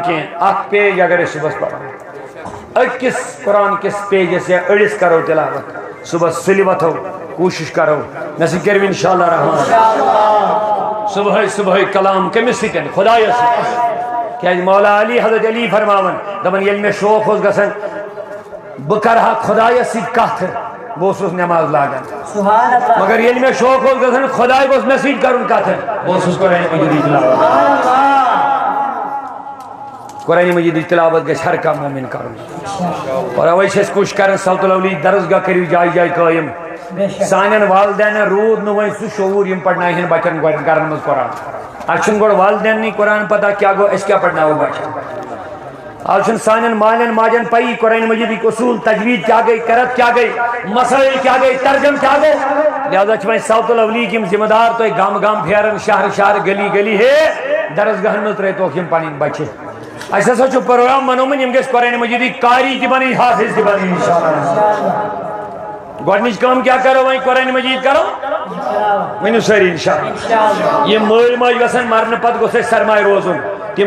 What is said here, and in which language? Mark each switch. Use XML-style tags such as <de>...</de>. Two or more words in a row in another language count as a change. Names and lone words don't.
<ks>کینٛہہ اکھ پیج اگر أسۍ صُبحس پرو أکِس قرآن کِس پیجس یا أڑِس کرو تلاوت صُبحس سُلہِ وتھو کوٗشش کرو مےٚ سۭتۍ کٔرِو انشاءاللہ رحمان صبحٲے صبحٲے کلام کٔمِس سۭتۍ خۄدایس سۭتۍ کیٛازِ مولا علی حضرت علی فرماوان دپان ییٚلہِ مےٚ شوق اوس گژھان بکرہا خدای سید کتھ بہت نماز لاگان</ks> <ar>سبحان اللہ</ar> <ks>مگر یل میں شوق ہو گھن خدای گوس میں سید کرن کتھ بہت قرآن مجید تلاوت</ks> <ar>سبحان اللہ</ar> <ks>قرآن مجید تلاوت گھس ہر کانٛہہ مومن کرن اور اوے چھِ أسۍ کوشش کران سلطہ الاولی درسگاہ کٔرِو جایہِ جایہِ قٲیِم سانٮ۪ن والدینن روٗد نہٕ وۄنۍ سُہ شعوٗر یِم پرناوہن بچن گرن منٛز قرآن اَسہِ چھُنہٕ گۄڈٕ والدیننٕے قرآن پتہ کیٛاہ گوٚو أسۍ کیٛاہ پرناوو بچن آج چھُنہٕ سانٮ۪ن مالٮ۪ن ماجٮ۪ن پَیی قرآن مجیدٕکۍ اصوٗل تجویٖد کیٛاہ گٔے قرت کیٛاہ گٔے مسائل کیٛاہ گٔے ترجم کیٛاہ گوٚو لہذا چھِ وۄنۍ سلطہ الاولیِک یِم ذمہٕ دار تۄہہِ گام گام پھیران شہر شہر گلی گلی ہے درسگاہن منٛز ترٲیتوکھ یِم پنٕنۍ بچہِ اَسہِ ہسا چھُ پروگرام بنومُت یِم گژھِ قرآن مجیدٕکۍ قاری تہِ بنٕنۍ حافظ تہِ بنٕنۍ انشاءاللہ گۄڈنِچ کٲم کیٛاہ کرو وۄنۍ قرآن مجید کرو ؤنِو سٲری انشاءاللہ یِم مٲلۍ ماجہِ گژھن مرنہٕ پتہٕ گوٚژھ اَسہِ سرمایہ روزُن تِم</ks>